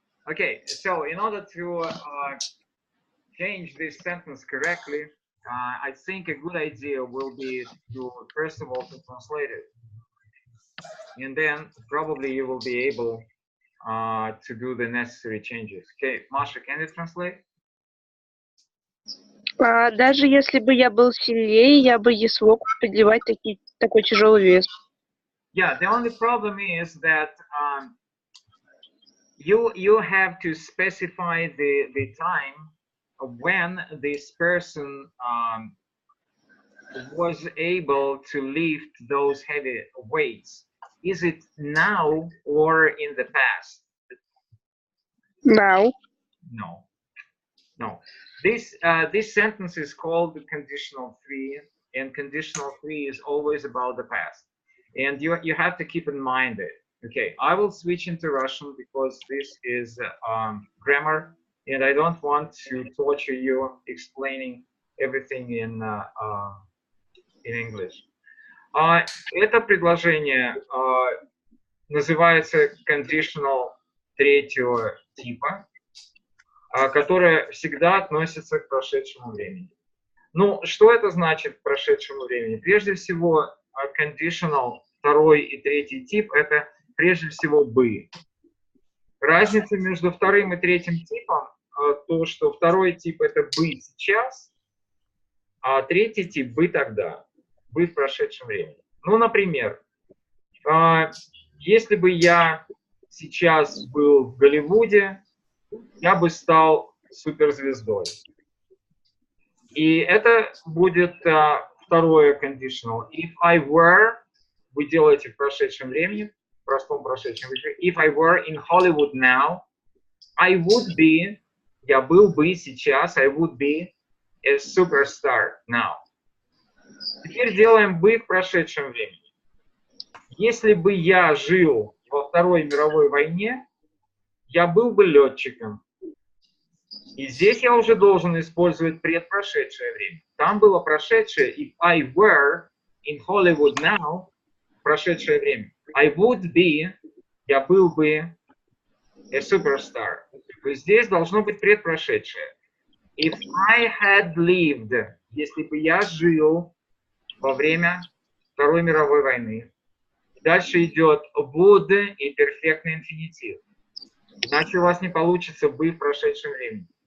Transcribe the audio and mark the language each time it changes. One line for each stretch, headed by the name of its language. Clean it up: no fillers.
English: Okay, so in order to change this sentence correctly, I think a good idea will be to first of all to translate it, and then probably you will be able to do the necessary changes. Okay, Masha, can you translate?
Russian: Даже если бы я был сильнее, я бы не смог поднимать такой тяжелый вес.
English: Yeah, the only problem is that you have to specify the time when this person was able to lift those heavy weights. Is it now or in the past? Now. No. This sentence is called conditional 3, and conditional 3 is always about the past. And you have to keep in mind it. Okay, I will switch into Russian because this is grammar, and I don't want to torture you explaining everything in English.
Russian: Это предложение называется conditional 3-го типа, которое всегда относится к прошедшему времени. Ну, что это значит к прошедшему времени? Прежде всего, conditional 2-й и 3-й тип – это прежде всего «бы». Разница между 2-м и 3-м типом то, что 2-й тип – это «бы» сейчас, а 3-й тип – «бы» тогда, «бы» в прошедшем времени. Ну, например, если бы я сейчас был в Голливуде, я бы стал суперзвездой. И это будет второе conditional.
English: If I were,
Russian: вы делаете в прошедшем времени, в простом прошедшем времени.
English: If I were in Hollywood now, I would be,
Russian: я был бы сейчас,
English: I would be a superstar now.
Russian: Теперь делаем бы в прошедшем времени. Если бы я жил во Второй мировой войне, я был бы летчиком. И здесь я уже должен использовать предпрошедшее время. Там было прошедшее.
English: If I were in Hollywood now,
Russian: прошедшее время.
English: I would be,
Russian: я был бы
English: a superstar.
Russian: То есть здесь должно быть предпрошедшее.
English: If I had lived,
Russian: если бы я жил во время Второй мировой войны. Дальше идет would и перфектный инфинитив. Иначе у вас не получится бы в прошедшем времени.